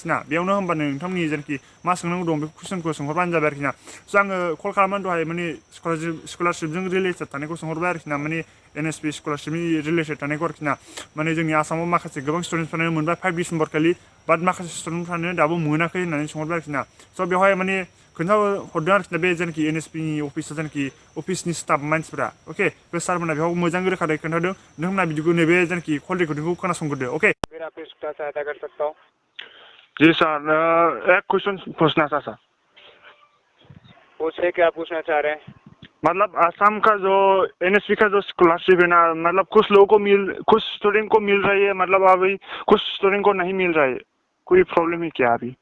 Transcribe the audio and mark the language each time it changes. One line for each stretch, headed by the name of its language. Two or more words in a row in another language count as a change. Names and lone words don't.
Bodo: ना बेयावनो होमबानो नोंथांमोननि जेनाखि मा सोंनांगौ दं बे कुइसनखौ सोंहरबानो जाबाय आरोखि ना स' आङो कल खालामनानै दहाय माने स्कलारशिपजों रिलेटेड थानायखौ सोंहरबाय आरोखि ना माने एनएसपि स्कलारशिपनि रिलेटेड थानायखौ आरोखि ना माने जोंनि आसामाव माखासे गोबां स्टुडेन्टफ्रानो मोनबाय 5 डिसेम्बर खालि बाट माखासे स्टुडेन्टफ्रानो दाबो मोनाखै होननानै सोंहरबाय आरोखि ना स' बेवहाय माने खोन्थाहरदों आरोखि ना बे जेनाखि एनएसपि नि अफिसाव जेनाखि अफिसनि स्टाफ मानसिफ्रा अके बे सारमोना बेयाव मोजां रोखायै खोन्थादों नोंथांमोना बिदिखौ नैबे जेनाखि कल रेकर्डिंखौ खोनासंग्रोदो अके
Hindi: फिर आप इसका सहायता कर सकता हूँ। जी सर एक क्वेश्चन पूछना था सर पूछे क्या पूछना चाह रहे हैं? मतलब असम का जो एनएसपी का जो स्कॉलरशिप है ना मतलब कुछ लोगों को कुछ स्टूडेंट को मिल रही है मतलब अभी कुछ स्टूडेंट को नहीं मिल रहा है कोई प्रॉब्लम है क्या अभी